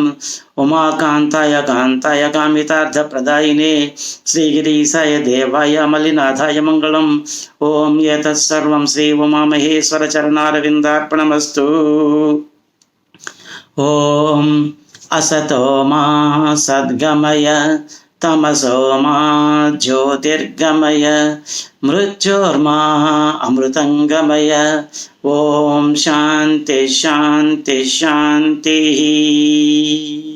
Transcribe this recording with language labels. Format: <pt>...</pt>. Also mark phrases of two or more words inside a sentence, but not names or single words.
<sa>ఉమాకాంతాయ కాంతాయ కామితార్థ ప్రదాయినే శ్రీగిరీశాయ దేవాయ మల్లినాథాయ మంగళం. ఓం ఏతత్సర్వం శ్రీ ఉమామహేశ్వర చరణారవిందార్పణమస్తు. ఓం असतो मा सद्गमय तमसो मा ज्योतिर्गमय मृत्योर्मा अमृतंगमय। ओम शांति शांति शांति।</sa>